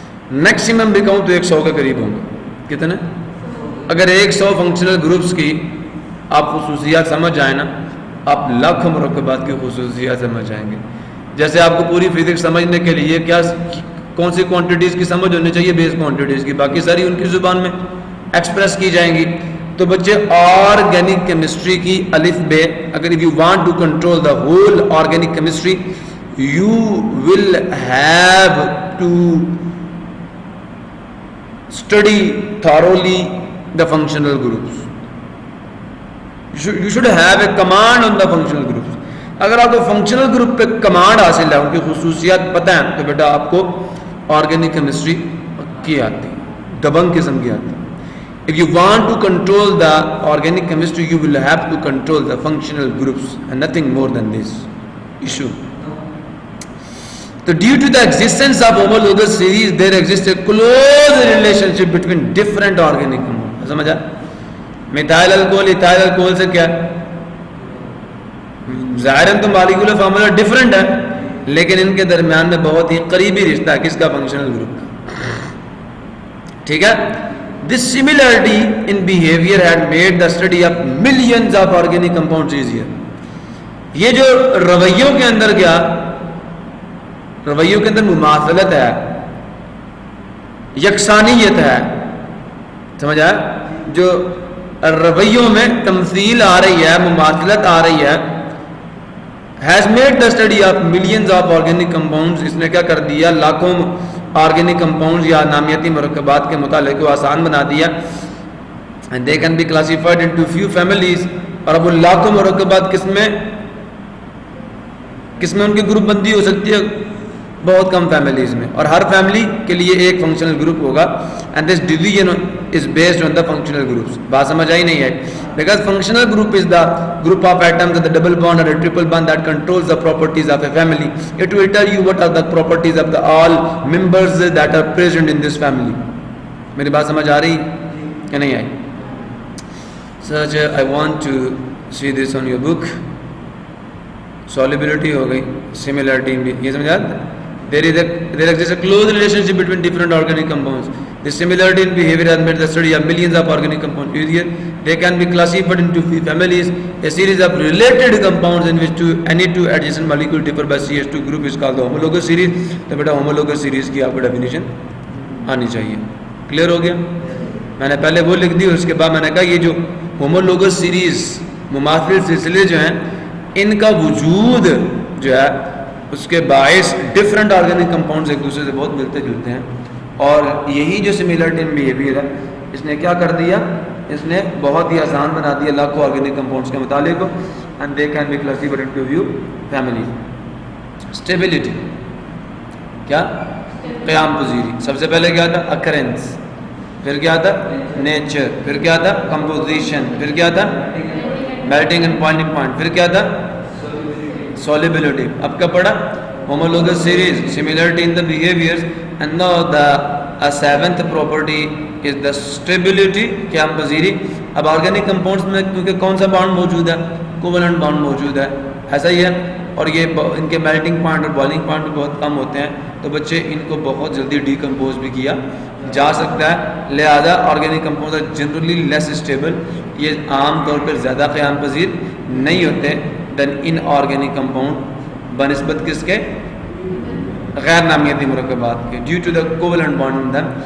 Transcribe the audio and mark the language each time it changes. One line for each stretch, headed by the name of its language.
Urdu: Maximum بھی کہوں تو 100 کے قریب ہوں گے. کتنے؟ اگر 100 فنکشنل گروپس کی آپ خصوصیات سمجھ جائیں نا, آپ لاکھوں مرکبات کی خصوصیات سمجھ جائیں گے. جیسے آپ کو پوری فزکس سمجھنے کے لیے کیا کون سی کوانٹیٹیز کی سمجھ ہونی چاہیے؟ بیس کوانٹیٹیز کی, باقی ساری ان کی زبان میں ایکسپریس کی جائیں گی. تو بچے آرگینک کیمسٹری کی الف بے, اگر
English: if you want to control the whole organic chemistry you will have to study thoroughly the functional groups. You should have a command on the functional groups.
Urdu: اگر آپ کو فنکشنل گروپ پہ command حاصل ہے, ان کی خصوصیات پتہ ہیں, تو بیٹا آپ کو آرگینک کیمسٹری کی آتی, دبنگ قسم کی آتی.
English: If you want to control the organic chemistry, you will have to control the functional groups and nothing more than this issue. So due to the existence of homologous series, there exists a close relationship between different organic compounds.
Urdu: سمجھا؟ Methyl alcohol ethyl alcohol سے کیا ہے؟ ظاہر تو molecular formula different ہے, لیکن ان کے درمیان میں بہت ہی قریبی رشتہ ہے. کس کا؟ فنکشنل گروپ کا. ٹھیک ہے.
English: This similarity in behavior had made the study of millions of organic compounds easier.
Urdu: یہ جو رویوں کے اندر کیا, رویوں کے اندر مماثلت ہے, یکسانیت ہے, سمجھ آیا؟ جو رویوں میں تمثیل آ رہی ہے, مماثلت آ رہی ہے,
English: has made the study of millions of organic compounds.
Urdu: اس نے کیا کر دیا؟ لاکھوں آرگینک کمپاؤنڈز یا نامیاتی مرکبات کے مطالعے کو آسان بنا دیا.
English: and they can be classified into few families.
Urdu: اور اب ان لاکھوں مرکبات کس میں ان کی گروپ بندی ہو سکتی ہے؟ بہت کم فیملیز میں, اور ہر فیملی کے لیے ایک فنکشنل گروپ ہوگا.
English: and this division is based on the functional groups.
Urdu: بات سمجھ آئی نہیں ہے؟
English: because functional group is the group of atoms with a double bond or a triple bond that controls the properties of a family. It will tell you what are the properties of the all members that are present in this family.
Urdu: میری بات سمجھ آ رہی کہ نہیں آئی؟
English: Such I want to see this on your book. Solubility ہو گئی, similarity بھی,
Urdu: یہ سمجھ آتا ہے؟
English: There exists a close relationship between different organic compounds. The similarity in behavior has made the study of millions of organic compounds easier. They can be classified into families. A series of related compounds in which any two adjacent molecules differ by CH2 group is called the homologous series.
Urdu: تو بیٹا homologous series کی آپ کو definition آنی چاہیے. Clear ہو گیا؟ میں نے پہلے وہ لکھ دی, اور اس کے بعد میں نے کہا یہ جو ہومولوگس سیریز مماثل سلسلے جو ہیں ان کا وجود جو ہے اس کے باعث ڈفرینٹ آرگینک کمپاؤنڈز ایک دوسرے سے بہت ملتے جلتے ہیں، اور یہی جو
English: similarity in behaviour
Urdu: ہے اس نے کیا کر دیا، اس نے بہت ہی آسان بنا دیا لاکھوں آرگینک کمپاؤنڈز کے مطالعے کو.
English: And they can be classified into wave family.
Urdu: Stability کیا؟ قیام پذیری. سب سے پہلے کیا تھا؟ اکرنس. پھر کیا تھا؟ نیچر. پھر کیا تھا؟ کمپوزیشن. پھر کیا تھا؟ Melting and boiling point. پھر کیا تھا؟ سولیبلٹی. اب کیا پڑھا؟
English: Homologous series, similarity in the behaviors, and now the seventh property is the stability, قیام پذیری.
Urdu: اب آرگینک کمپاؤنڈس میں کیونکہ کون سا بانڈ موجود ہے؟ کوولنٹ بانڈ موجود ہے, ایسا ہی ہے, اور یہ ان کے میلٹنگ پوائنٹ اور بوائلنگ پوائنٹ بھی بہت کم ہوتے ہیں, تو بچے ان کو بہت جلدی ڈیکمپوز بھی کیا جا سکتا ہے.
English: لہذا organic compounds are generally less stable,
Urdu: یہ عام طور پر زیادہ قیام پذیر نہیں ہوتے
English: than inorganic compound
Urdu: بنسبت کس کے؟ غیر نامیاتی مرکبات کے,
English: Due to the covalent bond in them.